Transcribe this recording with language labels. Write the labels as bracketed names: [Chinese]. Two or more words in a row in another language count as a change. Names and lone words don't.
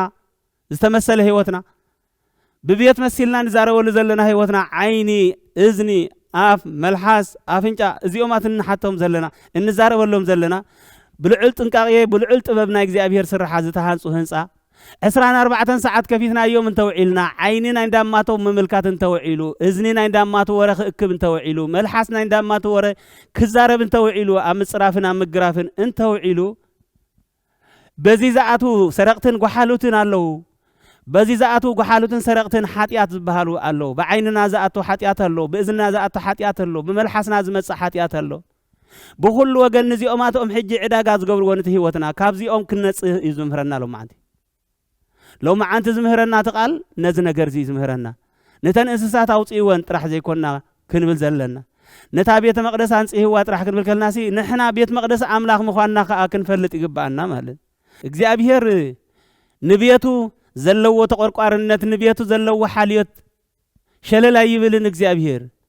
[Tigrinya] ዝተመሰለ ህይወትና ብቤት መሲልና ንዛረበሉ ዘለና ህይወትና ዓይኒ እዝኒ አፍ መልሐስ አፍንጫ እዚኦማት ንሓቶም ዘለና እንዛረበሎም ዘለና ብልዑል ጥንቃቄ ብልዑል ጥበብ ናይ እግዚአብሔር ስራሓ ዝተሃንጹ ህንጻ 24 ሰዓት ከፊትና እዮም እንተውዒልና ዓይኒና እንዳማቶ መመልካት እንተውዒሉ እዝኒና እንዳማቶ ወረ ክእክብ እንተውዒሉ መልሐስና እንዳማቶ ወረ ክዛረብ እንተውዒሉ አምጽራፍና ምግራፍን እንተውዒሉ በዚ ዘአቱ ሰረቅትን ጓሓሉትን አለው በዚ ዘአቱ ጓሓሉትን ሰረቅትን ኃጢአት ዝበሃሉ አለው በዓይንና ዘአቱ ኃጢአት አለው በእዝንና ዘአቱ ኃጢአት አለው በመልሐስና ዝመጽ ኃጢአት አለው በሁሉ ወገን እዚኦማቶም ሕጂ ዕዳጋ ዝገብርዎ ነቲ ህይወትና ካብዚኦም ክነጽህ እዩ ዝምህረና ለው መዓንቲ ዝምህረና ተቃል ነዚ ነገር እዚ ዝምህረና ነተን እንስሳት አውጽኢወን ጥራሕ ዘይኮንና ክንብል ዘለና ነታ ቤተ መቅደስ አንጽህዋ ጥራሕ ክንብል ከልናሲ ንሕና ቤት መቅደስ አምላኽ ምዃንና ከዓ ክንፈልጥ ይግባአና ማለት እግዚአብሔር ንቤቱ ዘለዎ ተቆርቋርነት ንቤቱ ዘለዎ ሓልዮት ሸለላ ይብልን እግዚአብሔር